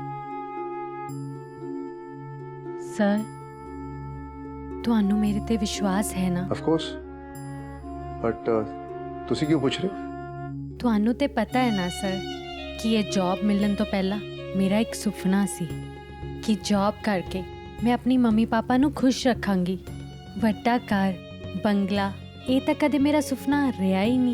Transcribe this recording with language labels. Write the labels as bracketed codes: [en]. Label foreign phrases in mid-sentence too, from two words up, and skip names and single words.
[pa] ਸਰ, ਤੁਹਾਨੂੰ ਮੇਰੇ ਤੇ ਵਿਸ਼ਵਾਸ ਹੈ ਨਾ? [en] Of course. [pa] But ਤੁਸੀਂ ਕਿਉਂ ਪੁੱਛ ਰਹੇ ਹੋ? ਤੁਹਾਨੂੰ ਤੇ ਪਤਾ ਹੈ ਨਾ ਸਰ ਕਿ ਇਹ ਜੌਬ ਮਿਲਣ ਤੋਂ ਪਹਿਲਾਂ ਮੇਰਾ ਇੱਕ ਸੁਪਨਾ ਸੀ ਕਿ ਜੌਬ ਕਰਕੇ ਮੈਂ ਆਪਣੀ ਮੰਮੀ ਪਾਪਾ ਨੂੰ ਖੁਸ਼ ਰੱਖਾਂਗੀ। ਵੱਡਾ ਘਰ, ਬੰਗਲਾ, ਇਹ ਤਾਂ ਕਦੇ ਮੇਰਾ ਸੁਪਨਾ ਰਿਹਾ ਹੀ ਨਹੀਂ।